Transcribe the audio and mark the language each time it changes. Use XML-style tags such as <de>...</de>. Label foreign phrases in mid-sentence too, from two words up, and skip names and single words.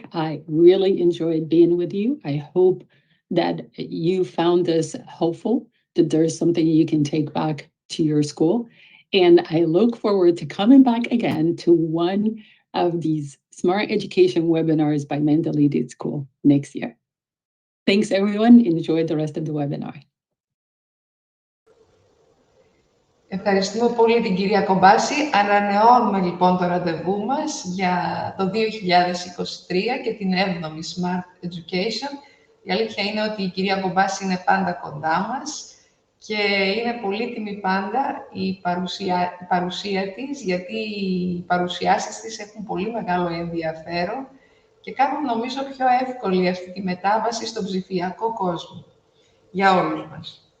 <en>I really enjoyed being with you. I hope that you found this helpful, that there's something you can take back to your school. And I look forward to coming back again to one of these Smart Education webinars by Mendeley School next year. Thanks, everyone. Enjoy the rest of the webinar.</en> <el>Ευχαριστούμε πολύ την κυρία Ghobashy. Ανανεώνουμε λοιπόν το ραντεβού μας για το 2023 και την 7η Smart Education. Η αλήθεια είναι ότι η κυρία Ghobashy είναι πάντα κοντά μας και είναι πολύτιμη πάντα η παρουσία της, γιατί οι παρουσιάσεις της έχουν πολύ μεγάλο ενδιαφέρον και κάνουν νομίζω πιο εύκολη αυτή τη μετάβαση στον ψηφιακό κόσμο για όλους μας.</el>